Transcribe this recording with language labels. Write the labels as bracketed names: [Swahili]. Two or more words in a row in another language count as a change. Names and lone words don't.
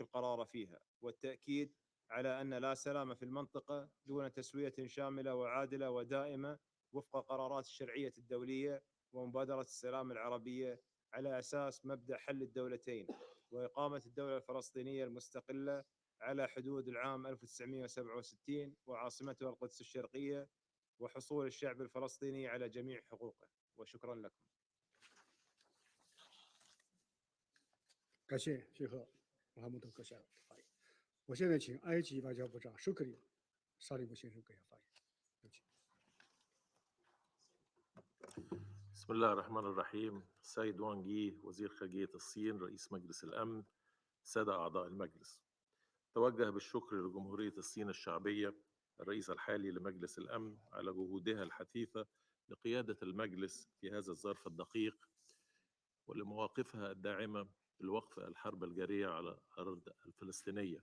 [Arabic] القرار فيها، والتأكيد على أن لا سلام في المنطقة دون تسوية شاملة وعادلة ودائمة وفق قرارات الشرعية الدولية ومبادرة السلام العربية على أساس مبدأ حل الدولتين وإقامة الدولة الفلسطينية المستقلة على حدود العام 1967 وعاصمتها القدس الشرقية، وحصول الشعب الفلسطيني على جميع حقوقه. وشكرا لكم. [Chinese] 感谢谢赫穆罕默德阁下的发言。我现在请埃及外交部长舒克里沙利姆先生阁下发言。有请。 [Arabic] بسم الله الرحمن الرحيم. السيد وانغ يي وزير خارجية الصين رئيس مجلس الأمن، السادة أعضاء المجلس، توجه بالشكر لجمهورية الصين الشعبية الرئيس الحالي لمجلس الأمن على جهودها الحثيثة لقيادة المجلس في هذا الظرف الدقيق ولمواقفها الداعمة لوقف الحرب الجارية على الأرض الفلسطينية.